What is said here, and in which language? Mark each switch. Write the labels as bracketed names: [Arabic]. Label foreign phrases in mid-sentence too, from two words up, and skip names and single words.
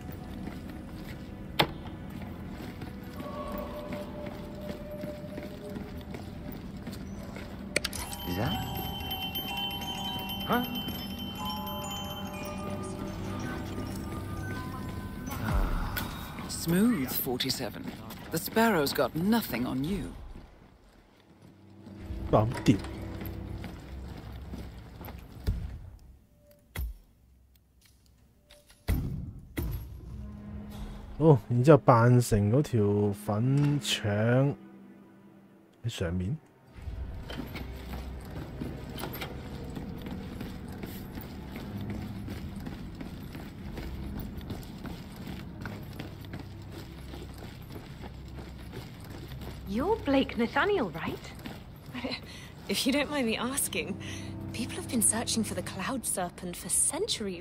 [English] Is that? Huh? Smooth, 47. The Sparrow's got nothing on you. [Cantonese] 搞掂。好，然之後扮成嗰條粉腸喺上面。 [English] You're Blake Nathaniel, right? If you don't mind me asking, people have been searching for the Cloud Serpent for centuries.